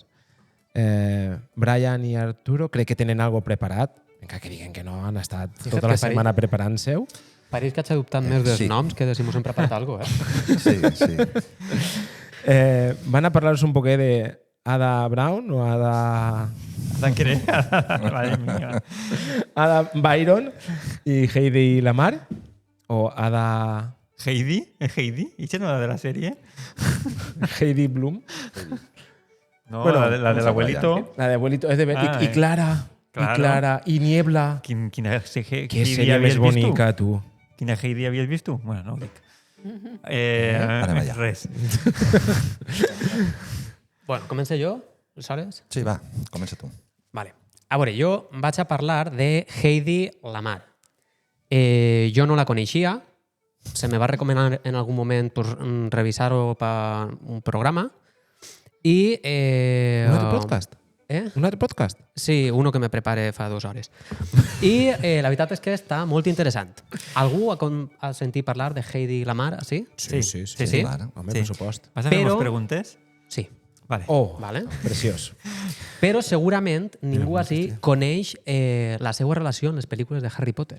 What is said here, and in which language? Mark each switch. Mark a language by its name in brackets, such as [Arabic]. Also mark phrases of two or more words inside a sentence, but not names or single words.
[Catalan] Brian i Arturo crec que tenen algo preparat, encara que diguen que no, han estat [Spanish] Fíjate [Catalan] tota la que setmana preparant-seu. Pareix que haig adoptat més dels Sí. noms que de si mos hem preparat alguna cosa, Sí, sí. Van a parlar-nos un poquet de Ada Brown o Ada Tanqueré. [Spanish] Madre mía. [Catalan] Ada Byron i Heidi Lamar o Ada [Spanish] ¿Heidi? ¿Es Heidi? ¿Y no la de la serie? Heidi Bloom. No, Bueno, la del vamos a abuelito. La de abuelito es de Ah, y Clara. claro. Y Clara. Y Niebla. [Catalan] Quina Que Heidi seria havies més vist tu? bonica, tu. Quina Heidi havies vist tu? Bueno, no ho dic. Anem allà. Res. Bueno, començo jo, aleshores? Sí, va, comença tu. Vale. A veure, jo vaig a parlar de Heidi Lamar. Jo no la coneixia, se me va recomanar en algun moment pues, revisar-ho per un programa i... Un altre podcast? Un altre podcast? Sí, [Spanish] uno que me prepare [Catalan] fa 2 hores. I la veritat és que està molt interessant. Algú ha sentit parlar de Heidi Lamar, sí? Sí. Sí? Clar. Home, Sí. per supost. Vas a fer Però- més preguntes? Sí. Vale. Oh, Vale. preciós. Però segurament ningú així coneix la seva relació en les pel·lícules de Harry Potter.